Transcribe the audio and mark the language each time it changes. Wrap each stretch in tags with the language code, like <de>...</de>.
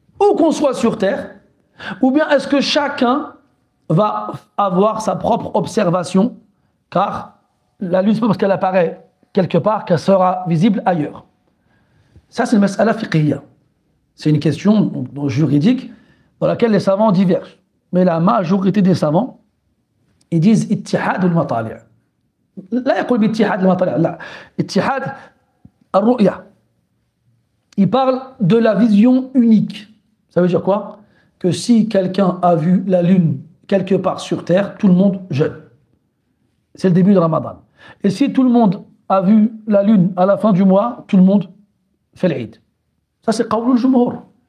<fr>où qu'on soit sur Terre, ou bien est-ce que chacun va avoir sa propre observation, car la lune, c'est pas parce qu'elle apparaît quelque part qu'elle sera visible ailleurs. Ça, c'est une mas'ala fiqhiyya. C'est une question juridique dans laquelle les savants divergent. Mais la majorité des savants, ils disent ittihad al-matali'.</fr> <ar>لا يقول باتحاد المطالع لا اتحاد الرؤية.</ar> <fr>Il parle de la vision unique. Ça veut dire quoi? Que si quelqu'un a vu la lune quelque part sur terre, tout le monde jeûne. C'est le début de Ramadan. Et si tout le monde a vu la lune à la fin du mois, tout le monde fait l'Eid. Ça c'est qawl al-jumhur.</fr>